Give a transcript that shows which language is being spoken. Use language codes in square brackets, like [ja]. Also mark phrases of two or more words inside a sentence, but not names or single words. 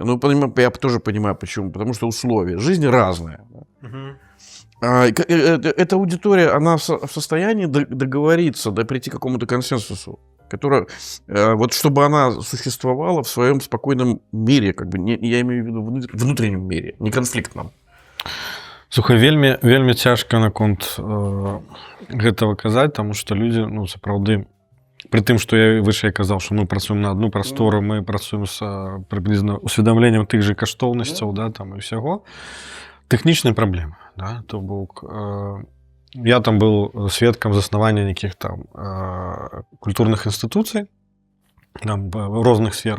[ru] Но я тоже понимаю, почему. Потому что условия жизни разные. Эта аудитория, она в состоянии договориться, прийти к какому-то консенсусу, который, вот чтобы она существовала в своем спокойном мире, как бы, я имею в виду внутреннем мире, не конфликтном. [be] Слухай, вельмі цяжка наконт гэтага казаць, таму што людзі, сапраўды, пры тым, што я вышэй казаў, што мы працуем на адну прастору, мы працуем з прыблізна усведамленнем тых жа каштоўнасцяў, да, там і ўсяго, тэхнічныя праблемы, да, то бок я там быў сведкам заснавання нейкіх там культурных інстытуцый там в розных сферах.